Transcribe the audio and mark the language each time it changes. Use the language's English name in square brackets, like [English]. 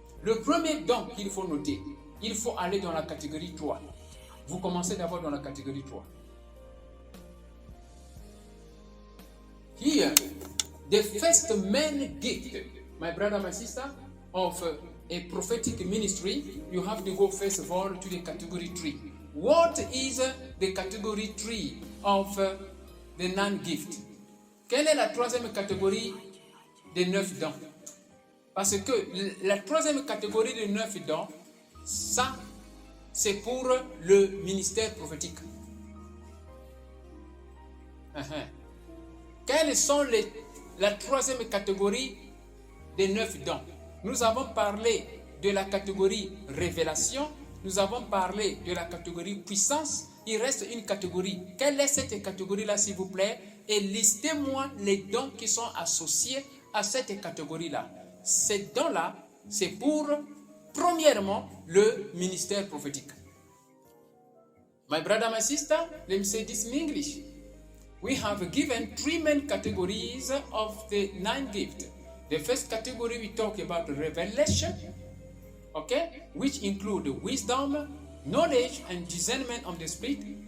[French] Le premier don qu'il faut noter, il faut aller dans la catégorie 3. Vous commencez d'abord dans la catégorie 3. [English] Here, the first main gift, my brother, my sister, of a prophetic ministry, you have to go first of all to the category 3. What is the category 3 of the non-gift? [French] Quelle est la troisième catégorie des 9 dons? Parce que la troisième catégorie des 9 dons, ça, c'est pour le ministère prophétique. Quelles sont la troisième catégorie des 9 dons? Nous avons parlé de la catégorie révélation, nous avons parlé de la catégorie puissance, il reste une catégorie. Quelle est cette catégorie-là, s'il vous plaît? Et listez-moi les dons qui sont associés à cette catégorie-là. Ces dons-là, c'est pour, premièrement, le ministère prophétique. [English] My brother, my sister, let me say this in English. We have given 3 main categories of the 9 gifts. The first category we talk about revelation, okay, which include wisdom, knowledge, and discernment of the spirit.